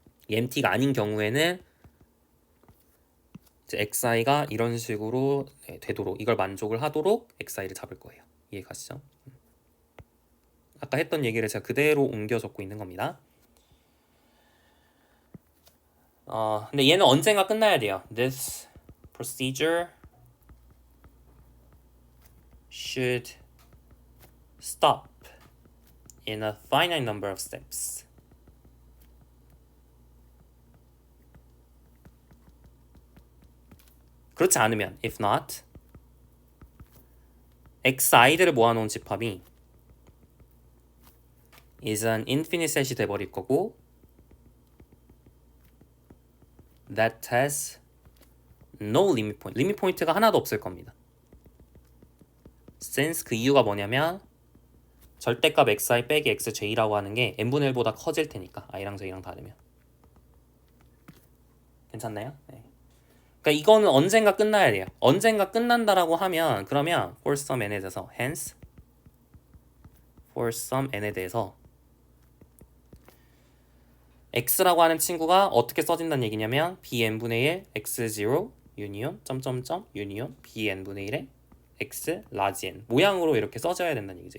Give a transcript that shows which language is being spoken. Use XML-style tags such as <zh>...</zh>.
<ko>empty가 아닌 경우에는 이제 xi가 이런 식으로 되도록 이걸 만족을 하도록 xi를 잡을 거예요. 이해가시죠? 아까 했던 얘기를 제가 그대로 옮겨 적고 있는 겁니다. 근데 얘는 언젠가 끝나야 돼요.</ko> <en>This procedure should stop in a finite number of steps.</en> <ko>그렇지 않으면</ko> <en>if not</en> <ko>xi들을 모아놓은 집합이</ko> <en>is an infinite set이</en> <ko>돼버릴 거고</ko> <en>that has no limit point.</en> <ko>리밋 포인트가 하나도 없을 겁니다. since 그 이유가 뭐냐면 절대값 xi 빼기 xj라고 하는 게 n분의 1보다 커질 테니까 i랑 j랑 다르면 괜찮나요? 네. 그러니까 이거는 언젠가 끝나야 돼요. 언젠가 끝난다라고 하면 그러면 for some n에 대해서 hence for some n에 대해서 x라고 하는 친구가 어떻게 써진다는 얘기냐면 bn분의 1 x0 유니온 점점점 유니온 bn분의 1의 x 라지 n 모양으로 이렇게 써져야 된다는 얘기죠.</ko>